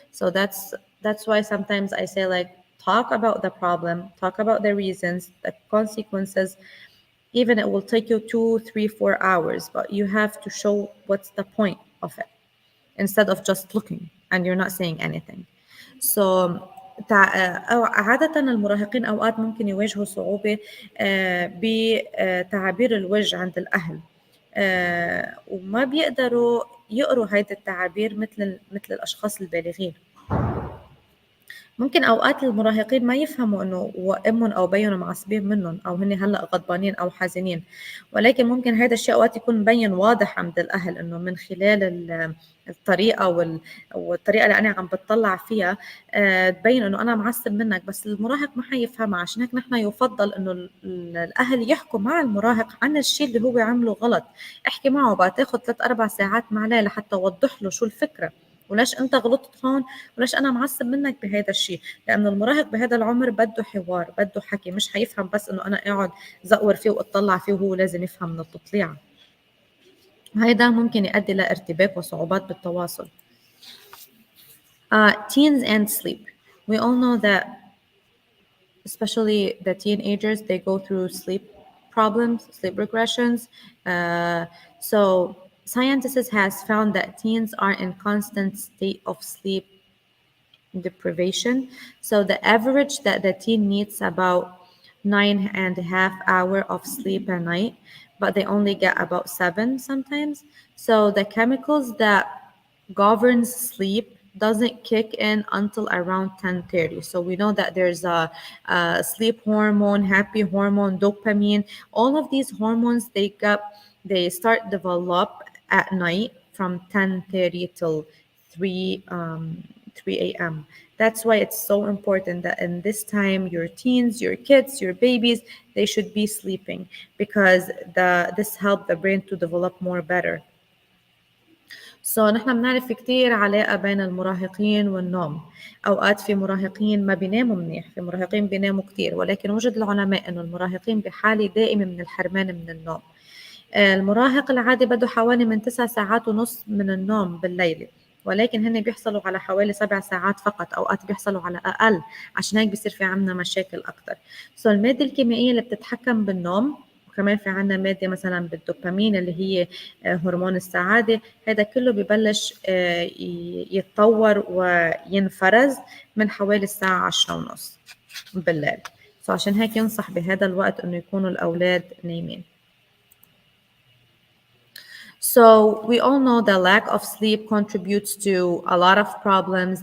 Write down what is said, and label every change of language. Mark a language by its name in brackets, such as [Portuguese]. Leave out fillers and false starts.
[English] So that's why sometimes I say like talk about the problem, talk about the reasons, the consequences. Even it will take you 2, 3, 4 hours, but you have to show what's the point of it instead of just looking and you're not saying anything. [Arabic] So أو عادة المراهقين أوقات ممكن يواجهوا صعوبة بتعابير الوجه عند الأهل، وما بيقدروا يقروا هيدي التعابير مثل الأشخاص البالغين. ممكن أوقات المراهقين ما يفهموا إنه أمهم أو بيهم معصبين منهم أو هن هلأ غضبانين أو حزينين، ولكن ممكن هذا الشيء أوقات يكون مبين واضح عند الأهل إنه من خلال الطريقة والطريقة اللي أنا عم بتطلع فيها تبين إنه أنا معصب منك، بس المراهق ما حيفهمها. عشان هيك نحن يفضل إنه الأهل يحكوا مع المراهق عن الشيء اللي هو عمله غلط. احكي معه بقى، تاخد 3-4 ساعات معاه لحتى توضح له شو الفكرة وليش انت غلطت هون وليش انا معصب منك بهذا الشيء. لانه المراهق بهذا العمر بده حوار، بده حكي، مش حيفهم بس انه انا اقعد زقور فيه واطلع فيه وهو لازم يفهم من التطليعه. وهذا ممكن يؤدي لارتباك وصعوبات بالتواصل. [English] Teens and sleep. We all know that especially the teenagers, they go through sleep problems, sleep regressions. So scientists has found that teens are in constant state of sleep deprivation. So the average that the teen needs about 9.5 hours of sleep a night, but they only get about 7 sometimes. So the chemicals that governs sleep doesn't kick in until around 10:30. So we know that there's a sleep hormone, happy hormone, dopamine. All of these hormones they start develop at night from 10:30 till 3 a.m. That's why it's so important that in this time your teens, your kids, your babies, they should be sleeping because this help the brain to develop more better. [Arabic] So نحن بنعرف كتير علاقة بين المراهقين والنوم. أوقات في مراهقين ما بيناموا منيح، في مراهقين بيناموا كتير، ولكن وجد العلماء إنه المراهقين بحالة دائمة من الحرمان من النوم. المراهق العادي بده حوالي من 9.5 ساعات من النوم بالليلة، ولكن هن بيحصلوا على حوالي 7 ساعات فقط، أوقات بيحصلوا على أقل. عشان هيك بيصير في عنا مشاكل أكتر. So المادة الكيميائية اللي بتتحكم بالنوم، وكمان في عنا مادة مثلا بالدوبامين اللي هي هرمون السعادة، هذا كله ببلش يتطور وينفرز من حوالي الساعة 10:30 بالليل. So عشان هيك ينصح بهذا الوقت إنه يكونوا الأولاد نايمين. [English] So we all know the lack of sleep contributes to a lot of problems.